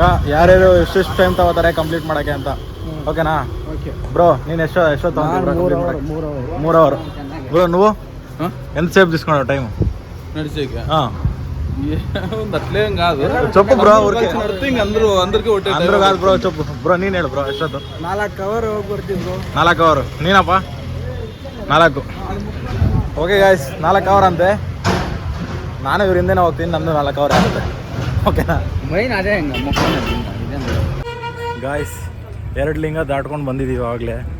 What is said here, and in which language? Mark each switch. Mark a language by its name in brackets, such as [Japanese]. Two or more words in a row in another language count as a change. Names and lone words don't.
[Kannada] ಯಾರ್ಯಾರು ಎಷ್ಟೆಷ್ಟು ಟೈಮ್ ತಗೋತಾರೆ ಕಂಪ್ಲೀಟ್ ಮಾಡೋಕ್ಕೆ ಅಂತ, ಓಕೆನಾ? ಬ್ರೋ ನೀನು ಎಷ್ಟೋ ತಗೊಂಡು? 3 ಅವರ್. [Telugu] ಬ್ರೋ నువ్వు ఎంతసేపు తీసుకున్నావు టైం నడిచేకి? అట్లే కాదు, చెప్పు బ్రో. అందరూ కాదు బ్రో, చెప్పు బ్రో. [Kannada] ನೀನು ಹೇಳು ಬ್ರೋ, ಎಷ್ಟೊತ್ತು? 4 ಅವರ್ ಹೋಗಿ ಬರ್ತೀವಿ ಬ್ರೋ. 4 ಅವರ್. ನೀನಪ್ಪ? 4. [English] okay guys, [Kannada] 4 ಅವರ್ ಅಂತೆ. ನಾನು ಇವ್ರ ಹಿಂದೆನೇ ಹೋಗ್ತೀನಿ, ನಮ್ಮದು 4 ಅವರ್ ಆಗುತ್ತೆ, ಓಕೆನಾ? ಮೈನ್ ಅದೇ ಹೆಂಗೆ ಗಾಯ್ಸ್ 2 ಲಿಂಗ ದಾಟ್ಕೊಂಡು ಬಂದಿದ್ದೀವಿ ಆವಾಗಲೇ.